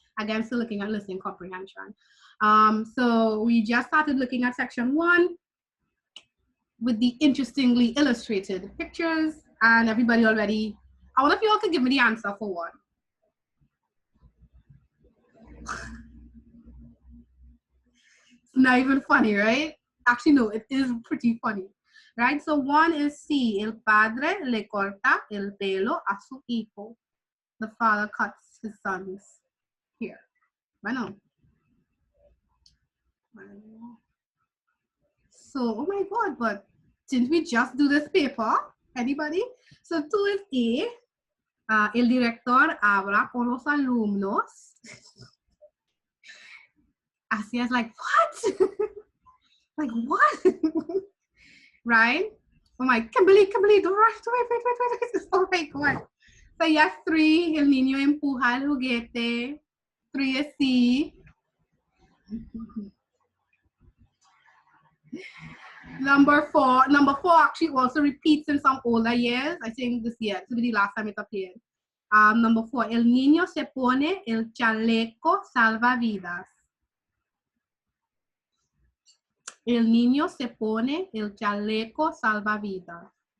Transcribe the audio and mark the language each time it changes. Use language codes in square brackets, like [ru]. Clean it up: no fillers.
[en] Again, still looking at listening comprehension. So we just started looking at section 1 with the interestingly illustrated pictures, and everybody already, I wonder if you all could give me the answer for one. It's not even funny, right? Actually, no, it is pretty funny, right? So one is C. [es] El padre le corta el pelo a su hijo. [en] The father cuts his son's hair. [es] Bueno. [en] So, oh my God, but didn't we just do this paper? Anybody? So 2 is A. [es] El director habla con los alumnos. Así es [en] like, what? Like, what? Right? Oh my, Kimberly, wait. Oh my God. So yes, [es] 3, el niño empuja el juguete. [en] 3 is C. Number 4 actually also repeats in some older years. I think this year, this will be the last time it appeared. Number 4, [es] el niño se pone el chaleco salvavidas. El niño se pone el chaleco salvavidas.